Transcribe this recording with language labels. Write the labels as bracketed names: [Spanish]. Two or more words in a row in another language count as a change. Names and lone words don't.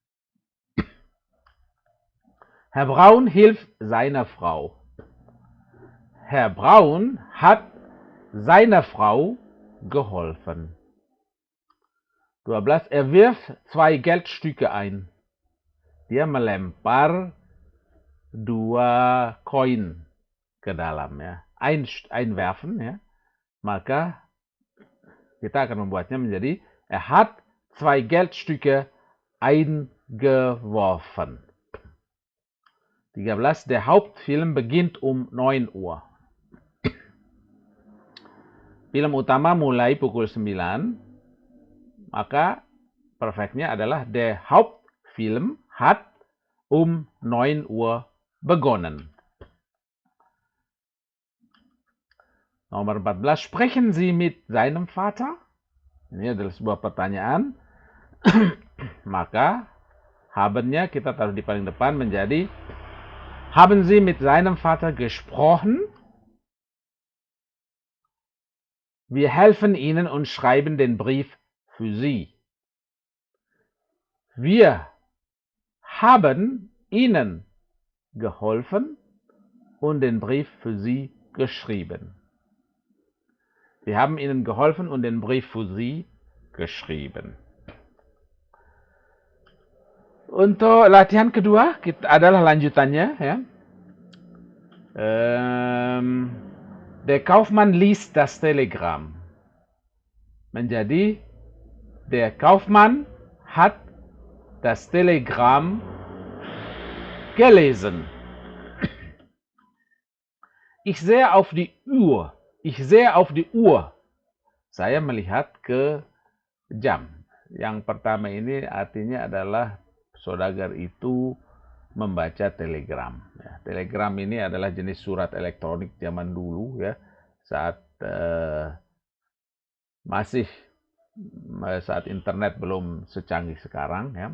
[German] Herr Braun hilft seiner Frau. Herr Braun hat seiner Frau geholfen. 12. Er wirft 2 Geldstücke ein. [Indonesian] Dia melempar 2 koin ke dalam ya. Einwerfen ya. Maka kita akan membuatnya menjadi [German] er hat 2 Geldstücke eingeworfen. [Indonesian] 13. [German] Der Hauptfilm beginnt um 9 Uhr. [Indonesian] Film utama mulai pukul 9. Maka perfectnya adalah [German] der Hauptfilm hat um 9 Uhr begonnen. [Indonesian] Nomor 14. [German] Sprechen Sie mit seinem Vater? [Indonesian] Ini adalah sebuah pertanyaan, maka haben-nya kita taruh di paling depan menjadi [German] Haben Sie mit seinem Vater gesprochen? Wir helfen Ihnen und schreiben den Brief für Sie. Wir haben Ihnen geholfen und den Brief für Sie geschrieben. Wir haben Ihnen geholfen und den Brief für Sie geschrieben. [Indonesian] Untuk latihan kedua adalah lanjutannya ya. [German] Der Kaufmann liest das Telegramm. [Indonesian] Menjadi [German] der Kaufmann hat das Telegramm gelesen. Ich sehe auf die Uhr. Ich sehe auf die Uhr. [Indonesian] Saya melihat ke jam. Yang pertama ini artinya adalah saudagar itu membaca telegram. Ya, telegram ini adalah jenis surat elektronik zaman dulu ya, saat saat internet belum secanggih sekarang ya.